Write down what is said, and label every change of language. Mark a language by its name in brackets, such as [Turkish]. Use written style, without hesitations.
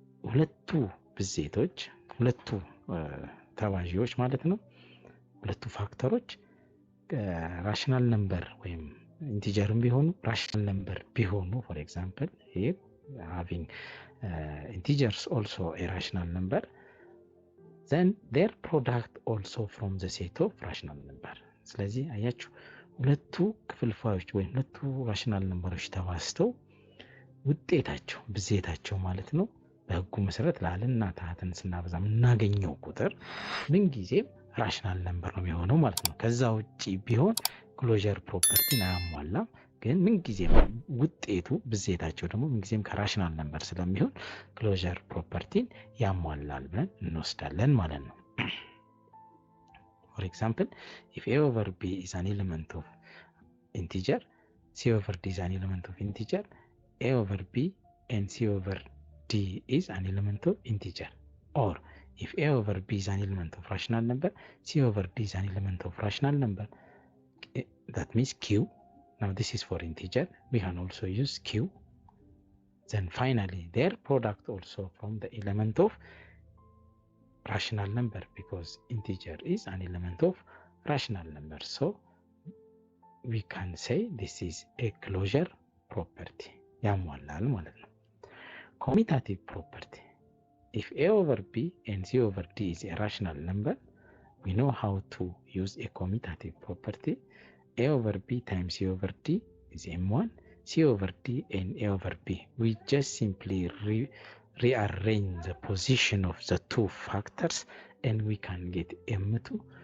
[Amharic] ሁለቱ ብዜቶች ሁለቱ ተባዢዎች ማለት ነው። ሁለቱ ፋክተሮች ራሽናል ነምበር ወይም ኢንቲጀርም ቢሆኑ ራሽናል ነምበር ቢሆኑ [English] for example here having integers also a rational number, then their product also from the set of rational number. [Amharic] ስለዚህ አያችሁ ሁለቱ ክፍልፋዮች ወይም ሁለቱ ራሽናል ነምበሮች ተባዝተው ውጤታቸው ብዜታቸው ማለት ነው በህጉ መሰረት ላልና ታህትን ስናበዛ የምናገኘው ቁጥር ምን ጊዜም ራሽናል ነምበር ነው የሚሆነው ማለት ነው። ከዛ ውጪ ቢሆን ክሎዥር ፕሮፐርቲን አያሟላም። ግን ምን ጊዜም ውጤቱ ብዜታቸው ደግሞ ምን ጊዜም ከራሽናል ነምበር ስለሚሆን ክሎዥር ፕሮፐርቲን ያሟላል ብለን እንወስዳለን ማለት ነው። [English] For example, if A over B is an element of integer, C over D is an element of integer, A over B and C over D is an element of integer. Or if A over B is an element of rational number, C over D is an element of rational number, that means Q. Now this is for integer. We can also use Q. Then finally their product also from the element of rational number, because integer is an element of rational number. So we can say this is a closure property. [Amharic] ያሟላል ማለት ነው። [English] Commutative property. If A over B and C over D is a rational number, we know how to use a commutative property. A over B times C over D is M1, C over D and A over B. We just simply rearrange the position of the two factors and we can get M2.